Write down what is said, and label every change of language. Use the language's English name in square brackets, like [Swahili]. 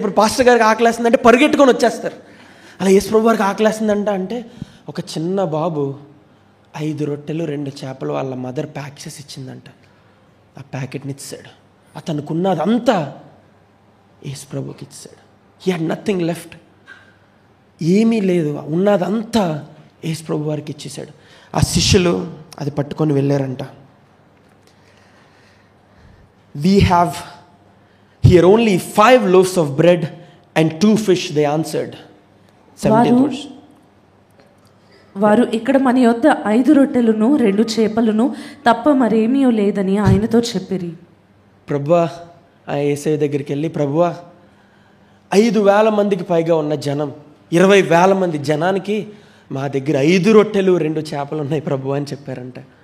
[Telugu] ఇప్పుడు పాస్టర్ గారికి ఆకలేస్తుందంటే పరిగెట్టుకొని వచ్చేస్తారు. అలా యేసు ప్రభు వారికి ఆకలేస్తుందంట అంటే ఒక చిన్న బాబు 5 రొట్టెలు 2 చేపలు వాళ్ళ మదర్ ప్యాక్ చేసి ఇచ్చిందంట. ఆ ప్యాకెట్ని ఇచ్చాడు. అతనుకున్నదంతా యేసు ప్రభుకి ఇచ్చాడు. [English] He had nothing left. [Telugu] ఏమీ లేదు, ఉన్నదంతా యేసు ప్రభు వారికి ఇచ్చేసాడు. ఆ శిష్యులు అది పట్టుకొని వెళ్ళారంట. [English] We have here only 5 loaves of bread and 2 fish, they answered. 17 verse. [Telugu] వారు ఇక్కడ మన యొద్ద 5 రొట్టెలను 2 చేపలను తప్ప మరేమీ లేదని ఆయనతో చెప్పిరి. ప్రభువా, ఆ యేసయ్య దగ్గరికి వెళ్ళి, ప్రభువా 5,000 మందికి పైగా ఉన్న జనం, 20,000 మంది జనానికి మా దగ్గర 5 రొట్టెలు 2 చేపలు ఉన్నాయి ప్రభు అని చెప్పారంట.